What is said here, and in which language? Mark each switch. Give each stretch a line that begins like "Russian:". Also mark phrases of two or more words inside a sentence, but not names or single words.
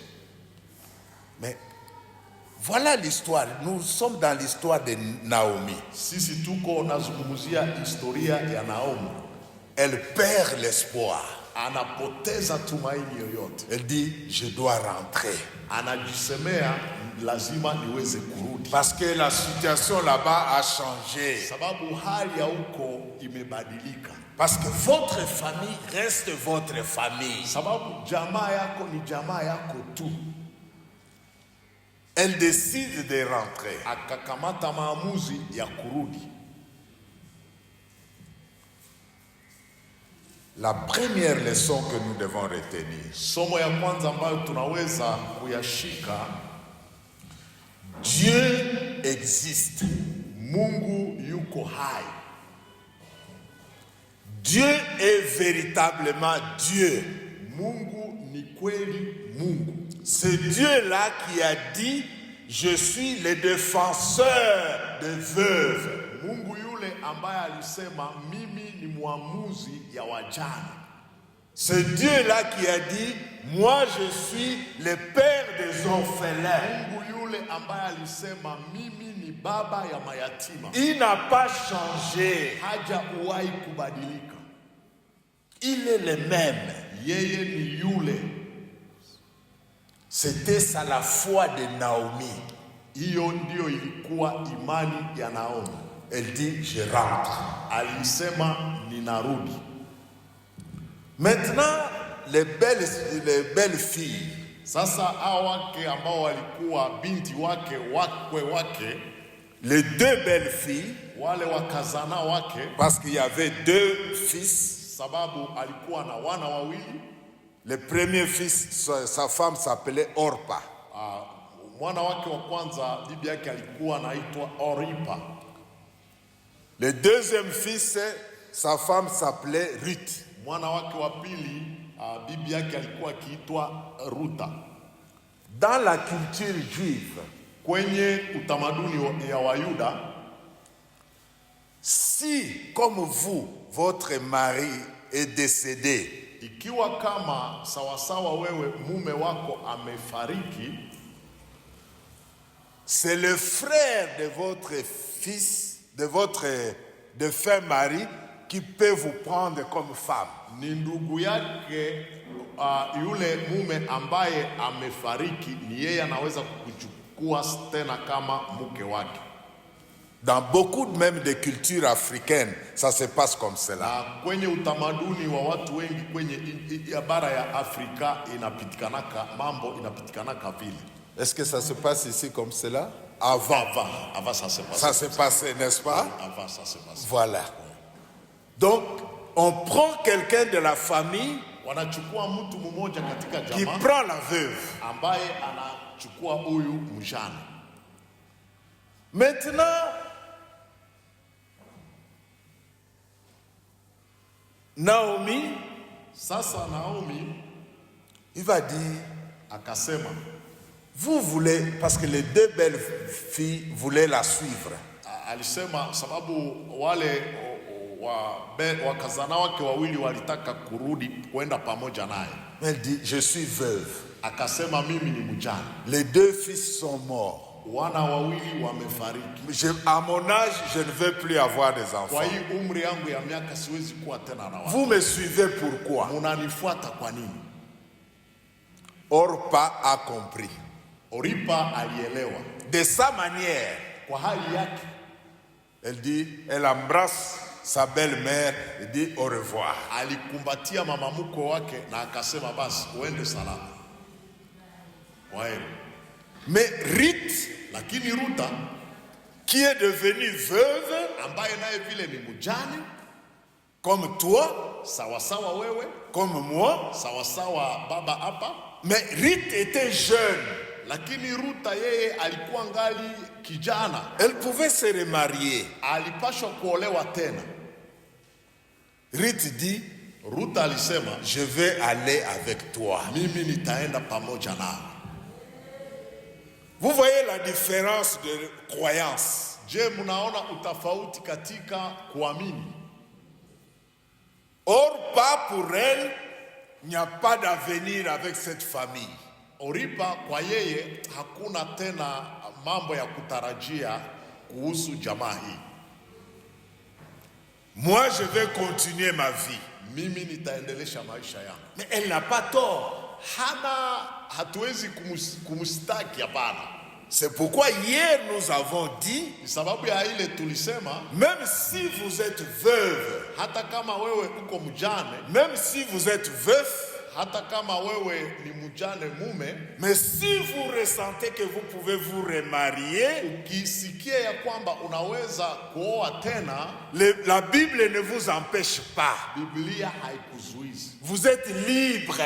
French: Mais voilà l'histoire. Nous sommes dans l'histoire de Naomi.
Swahili: Sisi tuko nazungumzia historia ya Naomi.
French: Elle perd l'espoir.
Swahili: Anapoteza tumaini yoyote.
French: Elle dit, je dois rentrer.
Swahili: Anajisemea lazima niweze kurudi.
French: Parce que la situation là-bas a changé.
Swahili: Sababu hali ya huko imebadilika.
French: Parce que votre famille reste votre famille.
Swahili: Sababu jamaa yako ni jamaa yako tu.
French: Elle décide de rentrer.
Swahili: Akakamata maamuzi ya kurudi.
French: La première leçon que nous devons retenir.
Swahili: Somo ya kwanza ambayo tunaweza kuyashika,
French: Dieu existe.
Swahili: Mungu yuko hai.
French: Dieu est véritablement Dieu.
Swahili: Mungu ni kweli Mungu.
French: C'est Dieu-là qui a dit, je suis le défenseur des veuves.
Swahili: Mungu yule ambaye alisema mimi ni muamuzi ya wajane.
French: C'est Dieu-là qui a dit, moi je suis le père des orphelins.
Swahili: Mungu yule ambaye alisema mimi ni baba ya mayatima.
French: Il n'a pas changé.
Swahili: Hajawahi kubadilika.
French: Il est le même.
Swahili: Yeye ni yule.
French: C'était ça la foi de Naomi.
Swahili: Hiyo ndio ilikuwa imani ya Naomi.
French: Elle dit, je rentre.
Swahili: Alisema ninarudi.
French: Maintenant, les belles filles.
Swahili: Sasa hao wake ambao walikuwa binti wake, wakwe wake,
French: les 2 belles filles,
Swahili: wale wakazana wake,
French: parce qu'il y avait 2 fils.
Swahili: Sababu alikuwa na wana wawili.
French: Le premier fils, sa femme s'appelait Orpa.
Swahili: Mwana wake wa kwanza bibi yake alikuwa anaitwa Oripa.
French: Le deuxième fils, sa femme s'appelait Ruth.
Swahili: Mwana wake wa pili bibi yake alikuwa akiitwa Ruta.
French: Dans la culture juive,
Swahili: kwenye utamaduni ya Wayuda,
French: si comme vous, votre mari est décédé,
Swahili: ikiwa kama sawasawa wewe mume wako amefariki,
French: c'est le frère de votre fils, de votre défunt mari qui peut vous prendre comme femme.
Swahili: Ni ndugu yake yule mume ambaye amefariki, ni yeye anaweza kukuchukua tena kama mke wake.
French: Dans beaucoup même de cultures africaines, ça se passe comme cela.
Swahili: Kwenye utamaduni wa watu wengi kwenye bara ya Afrika inapitikanaka mambo inapitikanaka vile.
French: Est-ce que ça se passe ici comme cela? Avant ça se passe. Ça se passait, n'est-ce pas? Avant ça se passe. Voilà. Donc, on prend quelqu'un de la famille
Swahili: wanachukua mtu mmoja katika
French: qui
Swahili: jamaa
French: prend la veuve.
Swahili: ambaye anachukua huyu mjane.
French: Maintenant, Naomi,
Swahili: Sasa Naomi
French: il va dire,
Swahili: akasema,
French: vous voulez, parce que les deux belles filles voulaient la suivre.
Swahili: alisema sababu wale wakazana wake wawili walitaka kurudi kwenda pamoja naye.
French: Elle dit, je suis veuve.
Swahili: Akasema mimi ni mjane.
French: Les deux fils sont morts.
Swahili: Wana wawili wamefariki.
French: À mon âge, je ne veux plus avoir des
Swahili: Kwa
French: enfants.
Swahili: hii umri yangu ya miaka siwezi kuwa tena na watu.
French: Vous me suivez pourquoi?
Swahili: Munanifuata kwa nini?
French: Orpa a compris.
Swahili: Oripa alielewa.
French: De sa manière,
Swahili: Kwa hali yake
French: elle dit, elle embrasse sa belle-mère et dit au revoir.
Swahili: alikumbatia mama mkwe wake na akasema basi uende salama. Kwaheri.
French: Mais Ruth,
Swahili: Lakini Ruta
French: qui est devenue veuve,
Swahili: ambaye naye vile ni mjane
French: comme toi,
Swahili: sawasawa wewe,
French: comme moi,
Swahili: sawasawa baba hapa,
French: mais Ruth était jeune.
Swahili: lakini Ruta yeye alikuwa ngali kijana,
French: Elle pouvait se remarier.
Swahili: alipashwa kuolewa tena.
French: Ruth dit,
Swahili: Ruta alisema
French: je vais aller avec toi.
Swahili: mimi nitaenda pamoja nawe.
French: Vous voyez la différence de croyance.
Swahili: Je, mnaona utofauti katika kuamini?
French: Or, pas pour elle, il n'y a pas d'avenir avec cette famille.
Swahili: Oripa kwa yeye hakuna tena mambo ya kutarajia kuhusu jamaa hii.
French: Moi, je vais continuer ma vie.
Swahili: Mimi nitaendelesha maisha yangu.
French: Mais elle n'a pas tort.
Swahili: Hatuwezi kumstaki, hapana.
French: C'est pourquoi hier nous avons dit,
Swahili: Ni sababu ya ile tulisema
French: même si vous êtes veuve,
Swahili: hata kama wewe uko mjane,
French: même si vous êtes veuf,
Swahili: hata kama wewe ni mjane mume,
French: mais si vous ressentez que vous pouvez vous remarier,
Swahili: ukisikia ya kwamba unaweza kuoa tena,
French: la Bible ne vous empêche pas.
Swahili: Biblia haikuzuizi.
French: Vous êtes libre.